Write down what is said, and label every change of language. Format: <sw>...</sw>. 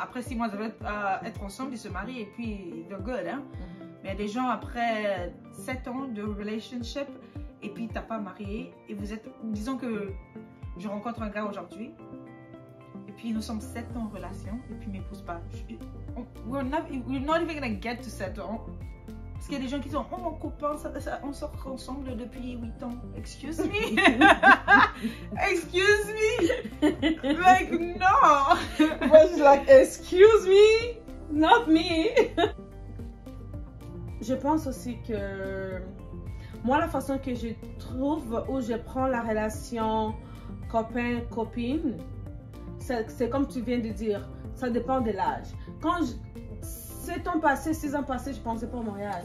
<fr>Après 6 mois, ils veulent être ensemble, ils se marient et puis</fr> <en>they're good.</en> <fr>Hein? Mais il y a des gens après 7 ans de relationship et puis t'as pas marié et vous êtes... Disons que je rencontre un gars aujourd'hui. Et puis nous sommes 7 ans en relation et puis il m'épouse pas.</fr> <en>We're not even gonna get to</en> <fr>7 ans. Parce qu'il y a des gens qui disent oh mon copain, on sort ensemble depuis 8 ans.</fr> <en>Excuse me. Excuse me. Like no. Was like excuse me, not me.</en> <fr>Je pense aussi que moi la façon que je trouve où je prends la relation copain-copine, c'est comme tu viens de dire, ça dépend de l'âge. Quand 7 ans passés, 6 ans passés, je pensais pas au mariage.</fr>